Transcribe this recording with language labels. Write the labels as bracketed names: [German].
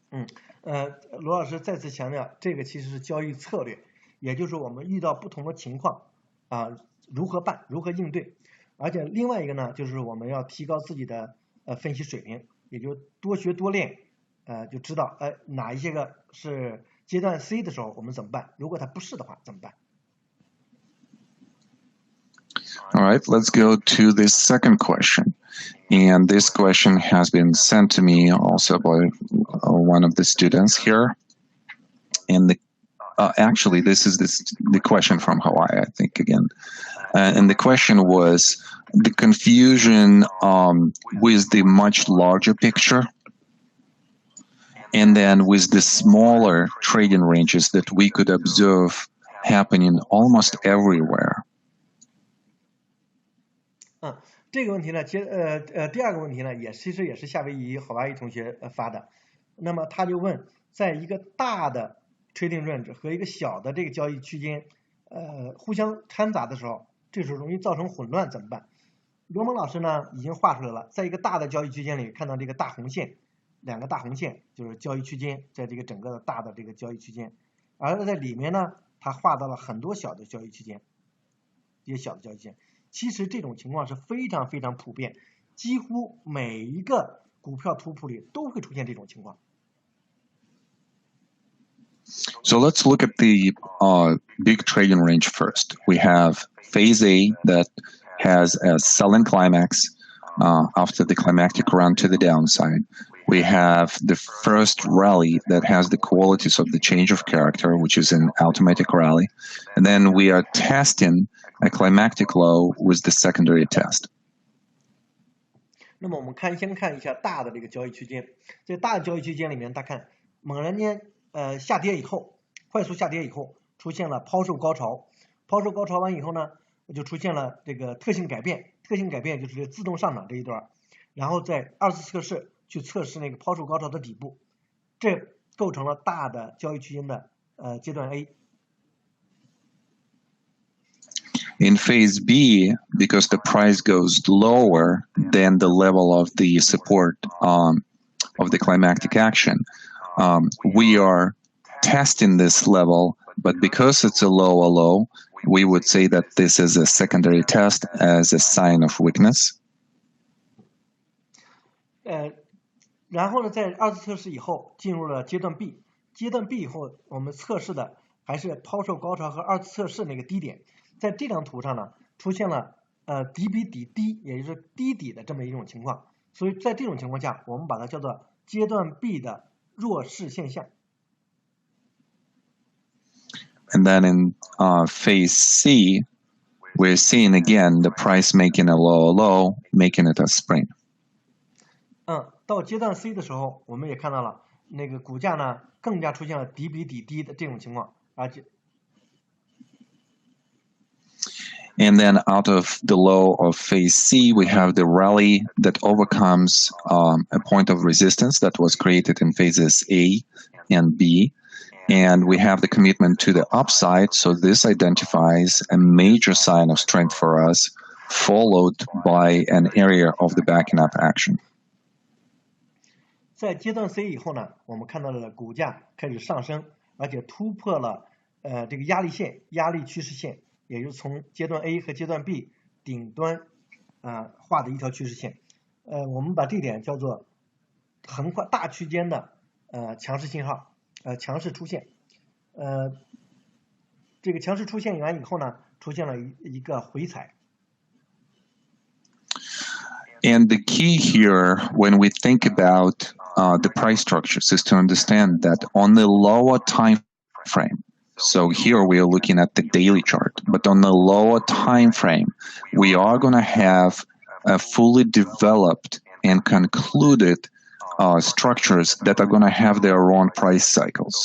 [Chinese] 罗老师再次强调，这个其实是交易策略，也就是我们遇到不同的情况如何办，如何应对。而且另外一个呢，就是我们要提高自己的分析水平，也就多学多练。就知道哪一些个是阶段 C 的时候我们怎么办，如果它不是的话怎么办。 [English] All right, let's go to the second question. And this question has been sent to me also by one of the students here. And actually, this is the question from Hawaii, I think, again. And the question was the confusion with the much larger picture, and then with the smaller trading ranges that we could observe happening almost everywhere. [Chinese] 这个问题呢，第二个问题呢，其实也是夏威夷同学发的。那么他就问，在一个大的 trading range 和一个小的这个交易区间，互相掺杂的时候，这时候容易造成混乱，怎么办？罗蒙老师呢已经画出来了，在一个大的交易区间里，看到这个大红线。两个大红线就是交易区间，在这个整个大的这个交易区间，而在里面呢，它画到了很多小的交易区间，一些小的交易区间。其实这种情况是非常非常普遍，几乎每一个股票图谱里都会出现这种情况。 [English] So let's look at the big trading range first. We have phase A that has a selling climax after the climactic run to the downside. We have the first rally that has the qualities of the change of character, which is an automatic rally. And then we are testing a climactic low with the secondary test. [Chinese] 那么我们先看一下大的这个交易区间，在大的交易区间里面，大家看猛然间下跌以后，快速下跌以后，出现了抛售高潮，抛售高潮完以后呢，就出现了这个特性改变，特性改变就是自动上涨这一段，然后在二次测试。去测试那个抛售高潮的底部，这构成了大的交易区间的阶段 A。 [English] In phase B, because the price goes lower than the level of the support of the climactic action, we are testing this level, but because it's a low, we would say that this is a secondary test as a sign of weakness. [Chinese] 然后呢，在二次测试以后进入了阶段 B， 阶段 B 以后我们测试的还是抛售高潮和二次测试那个低点，在这张图上呢出现了底比底低，也就是低底的这么一种情况，所以在这种情况下我们把它叫做阶段 B 的弱势现象。 [English] And then in phase C, we're seeing again the price making a low, making it a spring. [Chinese] 到阶段 C 的时候，我们也看到了那个股价呢更加出现了底比底低的这种情况，而且。 [English] And then out of the low of phase C, we have the rally that overcomes a point of resistance that was created in phases A and B. And we have the commitment to the upside. So this identifies a major sign of strength for us, followed by an area of the backing up action. [Chinese] 在阶段 C 以后呢，我们看到了股价开始上升，而且突破了这个压力线、压力趋势线。也就是从阶段 A 和阶段 B 顶端画的一条趋势线，我们把这点叫做横跨大区间的强势信号，强势出现，这个强势出现完以后呢，出现了一个回踩。 [English] And the key here, when we think about the price structures, is to understand that on the lower time frame. So here we are looking at the daily chart, but on the lower time frame, we are going to have a fully developed and concluded structures that are going to have their own price cycles.